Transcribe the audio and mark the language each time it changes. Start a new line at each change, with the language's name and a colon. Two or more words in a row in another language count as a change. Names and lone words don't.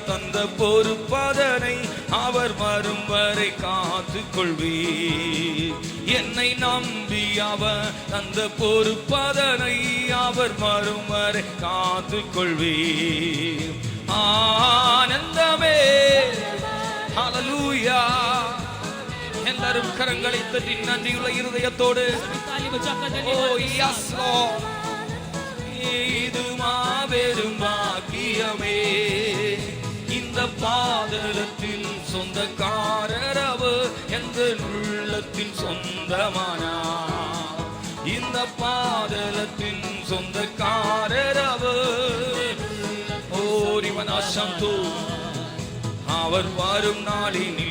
Tamil: தந்த பொறுப்பதனை அவர் வரும் வரை காத்து கொள்வீர் என்னை நம்பி அவர் தந்த பொறுப்பதனை அவர் வரும் வரை காத்து கொள்வீர் ஆனந்தமே ஹல்லேலூயா எல்லாரும் கரங்களை தட்டி நன்றியுள்ள இருதயத்தோடு
Hindi: ताली बजाकर
Tamil: ஓ
English: yes Lord
Tamil: இது மாபெரும் பாக்கியமே இந்த பாதலத்தின் சொந்தக்காரர் அவர் எந்த உள்ளத்தின் சொந்தமானார் இந்த பாதலத்தின் சொந்தக்காரர் அவர் ஓரிவனாசந்தோ அவர் வரும் நாளினில்